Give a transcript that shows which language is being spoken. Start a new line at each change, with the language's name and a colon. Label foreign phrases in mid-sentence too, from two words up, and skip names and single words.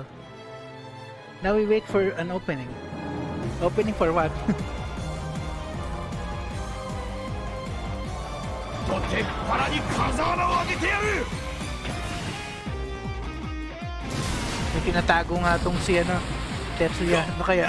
English: Now we wait for an opening. Opening for what?
Japanese: とてっぱらに風穴を開けてやる。
Filipino: May tinatago nga tong si ano, Tetsuya. Ano kaya?